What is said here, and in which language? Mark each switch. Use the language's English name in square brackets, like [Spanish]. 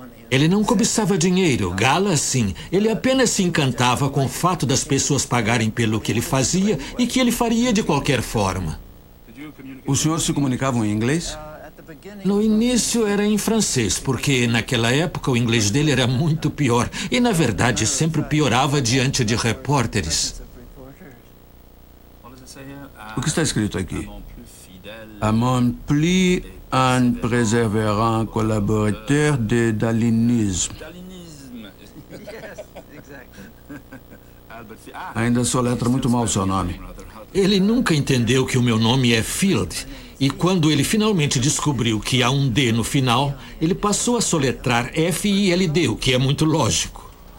[Portuguese] Ele não cobiçava dinheiro, Gala sim. Ele apenas se encantava com o fato das pessoas pagarem pelo que ele fazia e que ele faria de qualquer forma. Os senhores se comunicavam em inglês? No início era em francês, porque naquela época o inglês dele era muito pior. E, na verdade, sempre piorava diante de repórteres. O que está escrito aqui? [French] Amant plus un persévérant collaborateur de dalinisme. [Portuguese] Ainda soletra muito mal o seu nome. Ele nunca entendeu que o meu nome é Field. E quando ele finalmente descobriu que há um D no final, ele passou a soletrar F-I-L-D, o que é muito lógico.